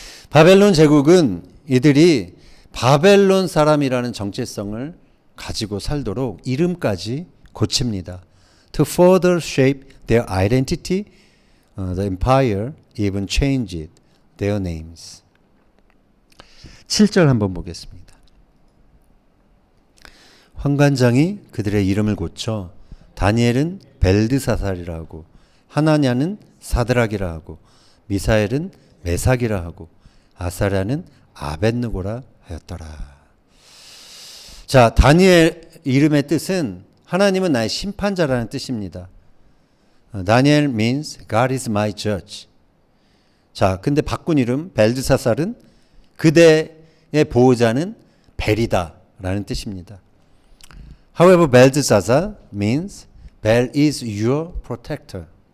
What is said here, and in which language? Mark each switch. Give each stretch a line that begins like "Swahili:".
Korean: 바벨론 제국은 이들이 바벨론 사람이라는 정체성을 가지고 살도록 이름까지 고칩니다.
English: To further shape their identity, the empire even changed their names.
Korean: 7절 한번 보겠습니다. 환관장이 그들의 이름을 고쳐 다니엘은 벨드사살이라 하고 하나냐는 사드락이라 하고 미사엘은 메삭이라 하고 아사랴는 아벳느고라 하였더라. 자, 다니엘 이름의 뜻은 하나님은 나의 심판자라는 뜻입니다.
English: 다니엘 means God is my judge.
Korean: 자, 근데 바꾼 이름 벨드사살은 그대의 보호자는 벨이다라는 뜻입니다.
English: However, Belshazzar means Bel is your protector.